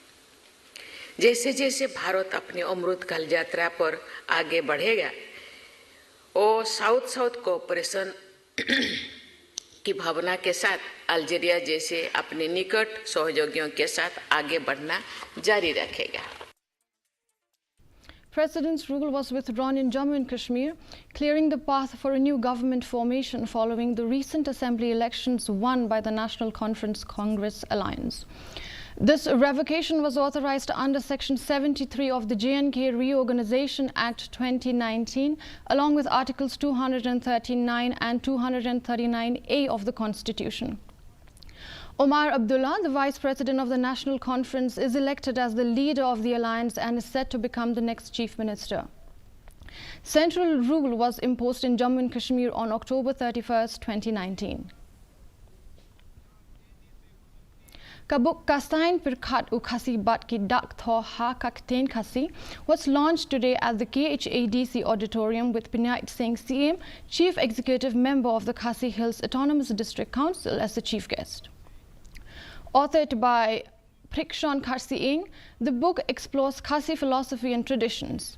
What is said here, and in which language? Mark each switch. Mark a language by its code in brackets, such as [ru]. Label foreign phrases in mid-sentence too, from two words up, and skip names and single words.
[hi] जैसे जैसे भारत अपनी अमृतकाल यात्रा पर आगे बढ़ेगा, वो [en] South South cooperation [hi] की भावना के साथ अल्जीरिया जैसे अपने निकट सहयोगियों के साथ आगे बढ़ना जारी रखेगा। [en] President's rule was withdrawn in Jammu and Kashmir, clearing the path for a new government formation following the recent assembly elections won by the National Conference Congress Alliance. This revocation was authorized under Section 73 of the J&K Reorganization Act 2019, along with Articles 239 and 239A of the Constitution. Omar Abdullah, the Vice President of the National Conference, is elected as the leader of the alliance and is set to become the next Chief Minister. Central rule was imposed in Jammu and Kashmir on October 31, 2019. Kabuk Kasain Pirkhat Ukhasi Bat Ki Dak Tho Ha Kakten Khasi was launched today at the KHADC Auditorium with Pinayat Singh CM, Chief Executive Member of the Khasi Hills Autonomous District Council, as the chief guest. Authored by Prikshan Kharsiing, the book explores Khasi philosophy and traditions.